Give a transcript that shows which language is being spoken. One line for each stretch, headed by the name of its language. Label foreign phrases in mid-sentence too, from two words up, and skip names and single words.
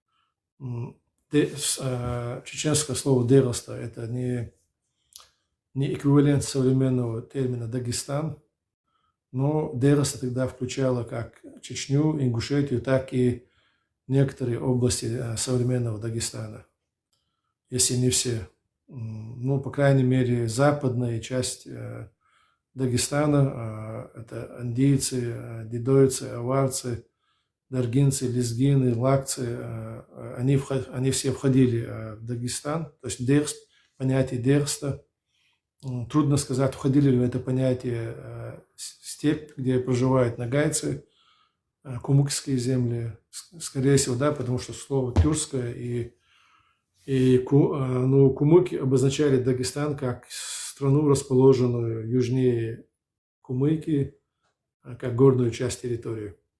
Russian: Чеченское слово дерста это не эквивалент современного термина Дагестан, но дерста тогда включала как Чечню, Ингушетию, так и некоторые области современного Дагестана, если не все. Ну, по крайней мере, западная часть Дагестана, это андийцы, дидойцы, аварцы, даргинцы, лезгины, лакцы, они все входили в Дагестан, то есть понятие дерста. Трудно сказать, входили ли в это понятие степь, где проживают нагайцы, кумыкские земли. Скорее всего, да, потому что слово тюркское кумыки обозначали Дагестан как страну, расположенную южнее Кумыки, как горную часть территории.